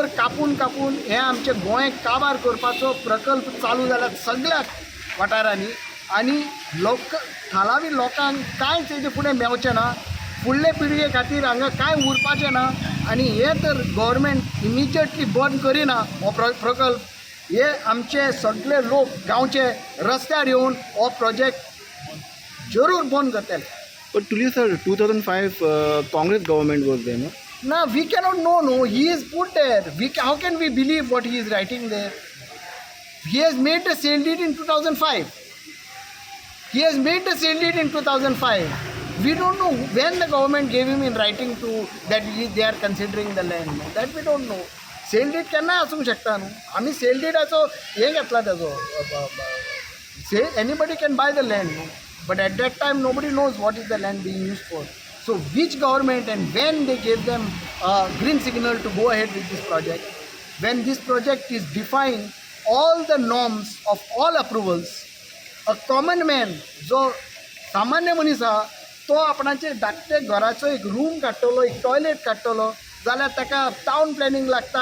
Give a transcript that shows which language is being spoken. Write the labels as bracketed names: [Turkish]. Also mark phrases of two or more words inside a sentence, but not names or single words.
[Konkani] कापून कापून हें आमचें गोंय काबार करपाचो प्रकल्प चालू जाल्यात सगळ्या वाठारांनी आनी थालावी लोकांक कांयच हेजे फुडें मेवचें ना फुडले पिळगे खातीर हांगा कांय उरपाचें ना आनी हे तर गव्हर्मेंट इमिजिएटली बंद करिना हो प्रकल्प हे आमचे सगळे लोक गांवचे रस्त्यार येवन हो प्रोजेक्ट जरूर बंद करतले. [English] But today, sir, 2005 Congress government was there, no? Now we cannot know. No, he is put there. How can we believe what he is writing there? He has made the sale deed in 2005. He has made the sale deed in 2005. We don't know when the government gave him in writing to that they are considering the land. That we don't know. [Konkani] सेल डीड केन्नाय आसूंक शकता न्हू आमी सेल डीडाचो हे घेतला तेजो [English] anybody can buy the land न्हू but at that time nobody knows what is the land being use for so which government and when they gave them green signal to go ahead with this project when this project is define all the norms of all approvals a common man [Konkani] जो सामान्य मनीस आहा तो आपणाचे धाकटे घराचो एक रूम काडटलो एक टॉयलेट काडटलो जाल्यार ताका [English] टावन प्लॅनिंग [Konkani] लागता